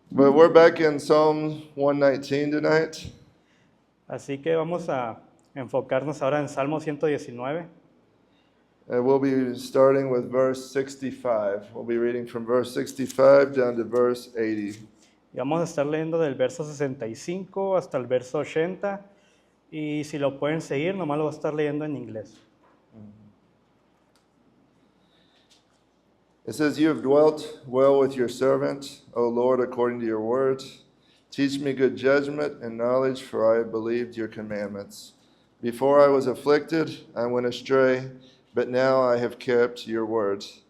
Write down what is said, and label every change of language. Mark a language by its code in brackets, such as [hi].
[en] But we're back in Psalm 119 tonight. [es] Así que vamos a enfocarnos ahora en Salmo 119. [en] And we'll be starting with verse 65. We'll be reading from verse 65 down to verse 80. [es] Y vamos a estar leyendo del verso 65 hasta el verso 80. Y si lo pueden seguir, nomás lo voy a estar leyendo en inglés. [en] It says, You have dwelt well with your servant, O Lord, according to your word. Teach me good judgment and knowledge, for I have believed your commandments. Before I was afflicted, I went astray, but now I have kept your word.